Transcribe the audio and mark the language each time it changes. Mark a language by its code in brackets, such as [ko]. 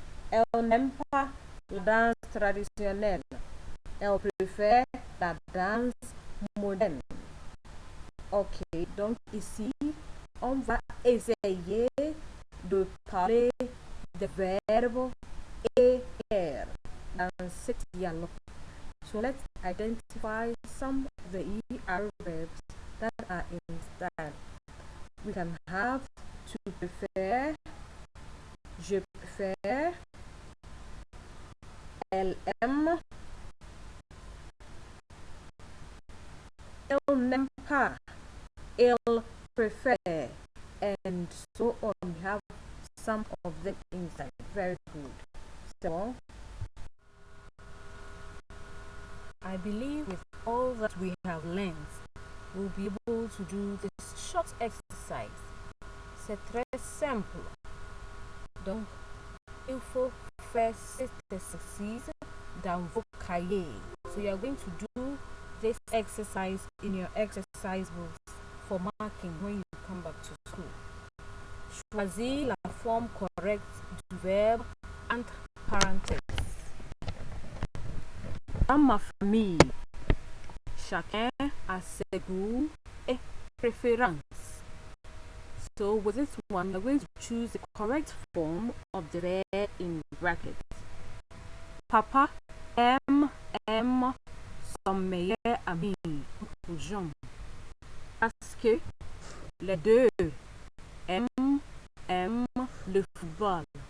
[fr] Elle n'aime pas la danse traditionnelle. Elle préfère la danse moderne. Ok, donc ici, on va essayer de parler des verbes et R dans cet dialogue. [en] So let's identify some of the ER verbs that are in style. We can have [fr] tu préfères, je préfère, elle aime, elle n'aime pas, il préfère, [en] and so on. We have some of them inside. Very good. So I believe with all that we have learned, we'll be able to do this short exercise. [fr] C'est très simple. Donc, il faut faire cet exercice dans vos cahiers. [en] So you are going to do this exercise in your exercise books for marking when you come back to school. [fr] Choisis la forme correcte du verbe entre parenthèses. Dans ma famille, chacun a ses goûts et préférences. [en] So with this one, we're going to choose the correct form of the verb in brackets. [fr] Papa aime son meilleur ami, Jean. Parce que les deux aiment le football.